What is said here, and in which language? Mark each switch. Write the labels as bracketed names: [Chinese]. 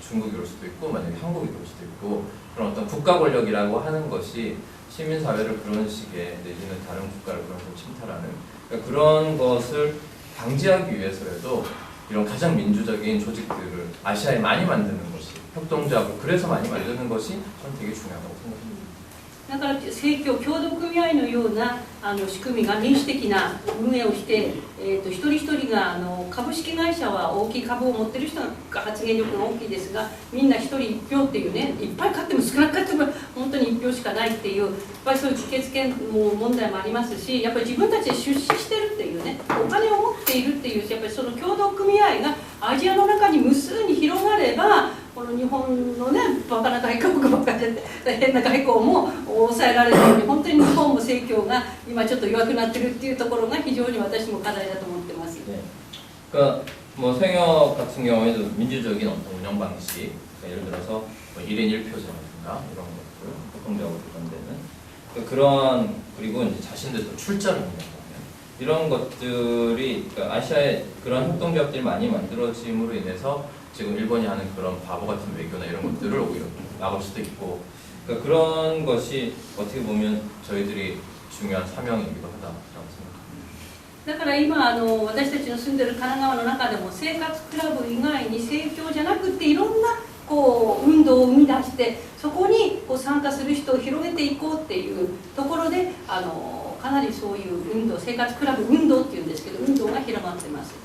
[Korean] 중국이 그럴 수도 있고 만약에 한국이 그럴 수도 있고, 그런 어떤 국가 권력이라고 하는 것이 시민사회를 그런 식의 내지는 다른 국가를 그런 식으로 침탈하는, 그러니까 그런 것을 방지하기 위해서라도 이런 가장 민주적인 조직들을 아시아에 많이 만드는 것이, 협동조합을 그래서 많이 만드는 것이 저는 되게 중요하다고 생각합니다. [Japanese] だから共同組合のような仕組みが民主的な運営をして、一人一人が株式会社は大きい株を持っている人が発言力が大きいですが、みんな一人一票っていうね、いっぱい買っても少なく買っても本当に一票しかないっていう、やっぱりそういう議決権問題もありますし、やっぱり自分たちで出資してるっていうね、お金を持っているっていう、やっぱりその共同組合がアジアの中に無数に広がれば、この日本のね、バカな外交がバカで変な外交も抑えられるように、本当に日本も盛況が今ちょっと弱くなってるっていうところが非常に私も課題だと思ってます。 [Korean] 네. 그러니까 뭐 생협 같은 경우에도 민주적인 어떤 운영 방식, 그러니까 예를 들어서 뭐 1인 1표제라든가 이런 것들, 협동적으로 그런 데는 그런, 그리고 이제 자신들도 출자를 한다면 이런 것들이, 그러니까 아시아에 그런 협동조합들이 많이 만들어짐으로 인해서 지금 일본이 하는 그런 바보 같은 외교나 이런 것들을 오히려 막을 수도 있고, 그러니까 그런 것이 어떻게 보면 저희들이 중요한 사명이기도 하다라고 생각합니다. [Japanese] だから今私たちの住んでる神奈川の中でも生活クラブ以外に生協じゃなくていろんなこう運動を生み出して、そこにこう参加する人を広げていこうっていうところでかなりそういう運動、生活クラブ運動っていうんですけど、運動が広まってます。